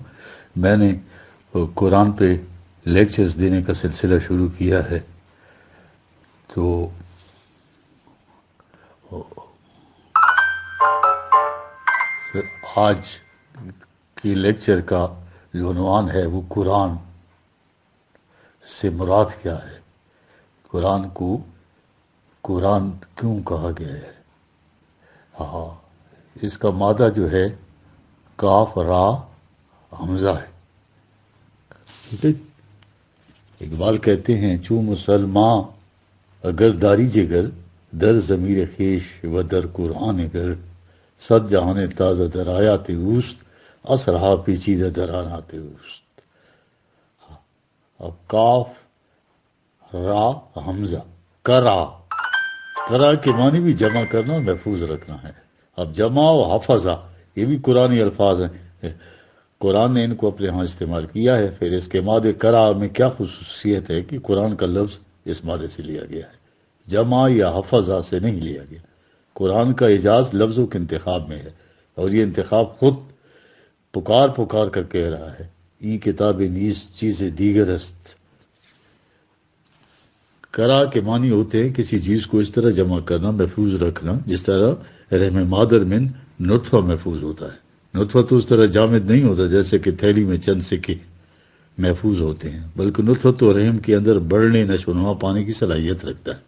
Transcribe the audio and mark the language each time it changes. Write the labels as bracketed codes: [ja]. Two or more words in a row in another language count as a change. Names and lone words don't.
[ur] میں نے قرآن پہ لیکچرز دینے کا سلسلہ شروع کیا ہے، تو آج کی لیکچر کا جو عنوان ہے وہ قرآن سے مراد کیا ہے، قرآن کو قرآن کیوں کہا گیا ہے۔ ہاں، اس کا مادہ جو ہے کاف را حمزہ ہے، ٹھیک ہے۔ [fa] اقبال کہتے ہیں چوں مسلمان اگر داری جگر، در ضمیر خیش و در قرآن گر، صد جہان تازہ در آیات اوست، اسرہا پیچیدہ در آیات اوست۔ [ur] اب کاف را حمزہ، کرا کے معنی بھی جمع کرنا اور محفوظ رکھنا ہے۔ اب جمع و حفظہ یہ بھی قرآنی الفاظ ہیں، قرآن نے ان کو اپنے ہاں استعمال کیا ہے۔ پھر اس کے مادے کرا میں کیا خصوصیت ہے کہ قرآن کا لفظ اس مادے سے لیا گیا ہے، جمع یا حفظہ سے نہیں لیا گیا۔ قرآن کا اعجاز لفظوں کے انتخاب میں ہے، اور یہ انتخاب خود پکار کر کہہ رہا ہے، [fa] ای کتاب نیز چیز دیگر است۔ [ur] کرا کے معنی ہوتے ہیں کسی چیز کو اس طرح جمع کرنا، محفوظ رکھنا، جس طرح رحم مادر میں نطفہ محفوظ ہوتا ہے۔ نطفہ تو اس طرح جامد نہیں ہوتا جیسے کہ تھیلی میں چند سکے محفوظ ہوتے ہیں، بلکہ نطفہ تو رحم کے اندر بڑھنے، نشو و نما پانے کی صلاحیت رکھتا ہے۔